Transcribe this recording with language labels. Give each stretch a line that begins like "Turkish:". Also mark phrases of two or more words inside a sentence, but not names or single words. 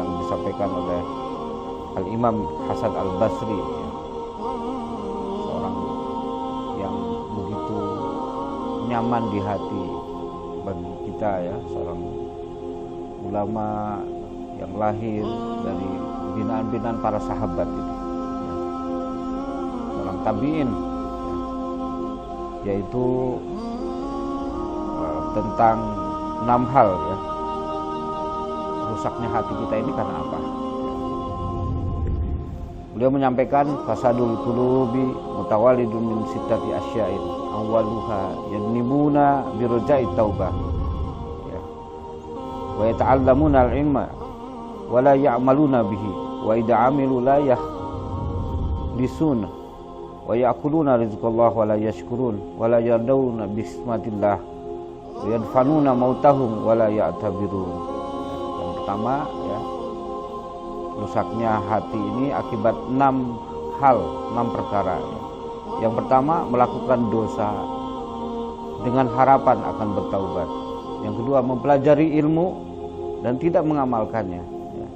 Indonesian: disampaikan oleh Al-Imam Hasan Al-Basri, seorang yang begitu nyaman di hati bagi kita ya, seorang ulama yang lahir dari binaan-binaan para sahabat ini, seorang tabi'in, yaitu tentang 6 hal ya, rusaknya hati kita ini karena apa? Beliau menyampaikan
Arabic: فساد القلوب متولد من ستة أشياء أولها يذنبون برجاء التوبة ya, ويتعلمون العلم ولا يعملون به وإذا عملوا لا يخلصون ويأكلون رزق الله ولا يشكرون ولا يرضون بقسمة الله ويدفنون موتاهم ولا يعتبرون.
Indonesian: Yang pertama ya, rusaknya hati ini akibat 6 hal, 6 perkara ya. Yang pertama, melakukan dosa dengan harapan akan bertaubat. Yang kedua, mempelajari ilmu dan tidak mengamalkannya ya.